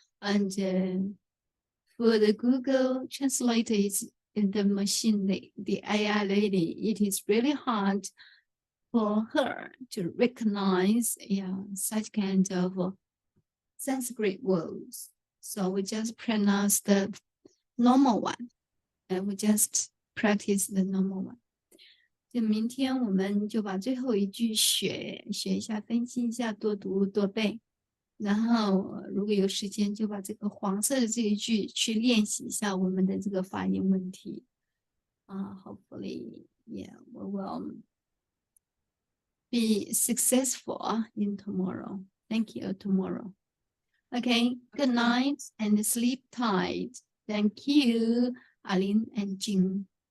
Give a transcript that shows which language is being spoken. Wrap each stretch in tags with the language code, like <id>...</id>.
<en>And for the Google translator is in the machine, the AI lady, it is really hard for her to recognize such kind of Sanskrit words. So we just pronounce the normal one, and we just practice the normal one.</en> <zh>就明天我们就把最后一句学一下，分析一下，多读多背。然后如果有时间，就把这个黄色的这一句去练习一下我们的这个发音问题。</zh> <en>Hopefully, yeah, we will be successful in tomorrow. Thank you, tomorrow. Okay, good night and sleep tight. Thank you, Aline and Jing.</en>